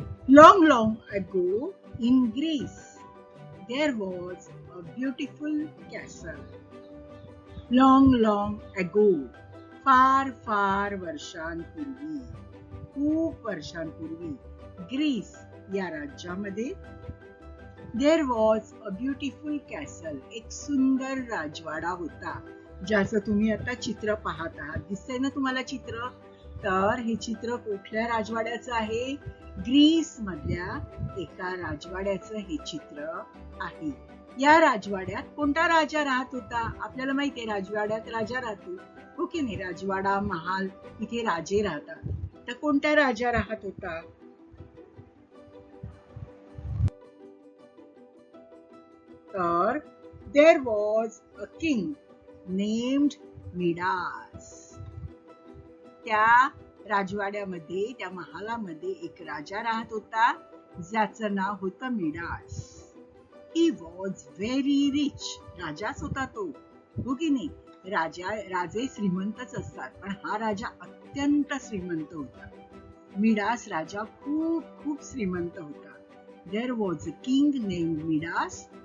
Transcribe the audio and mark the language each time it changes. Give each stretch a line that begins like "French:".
English: Long, long ago in Greece, there was a beautiful castle. Long, long ago,
Marathi: फार फार वर्षांपूर्वी, खूप वर्षांपूर्वी, ग्रीस या राज्यामध्ये
English: there was a beautiful castle,
Marathi: एक सुंदर राजवाडा होता. ज्याचं तुम्ही आता चित्र पाहत आहात. दिसतंय ना तुम्हाला चित्र? तर हे चित्र कुठल्या राजवाड्याचं आहे? ग्रीस मधल्या एका राजवाड्याचं हे चित्र आहे. या राजवाड्यात कोणता राजा राहत होता? आपल्याला माहितीये राजवाड्यात राजा राहतो. हो की नाही? राजवाडा, महाल, इथे राजे राहतात. तर कोणता राजा राहत होता?
English: तर there was a king named Midas.
Marathi: त्या राजवाड्यामध्ये, त्या महालामध्ये एक राजा राहत होता ज्याचं नाव होतं Midas.
English: He was very rich.
Marathi: राजाच होता तो. हो की नाही? राजे श्रीमंतच असतात, पण हा राजा अत्यंत श्रीमंत होता. मिडास राजा खूप श्रीमंत होता.
English: There was a king named Midas.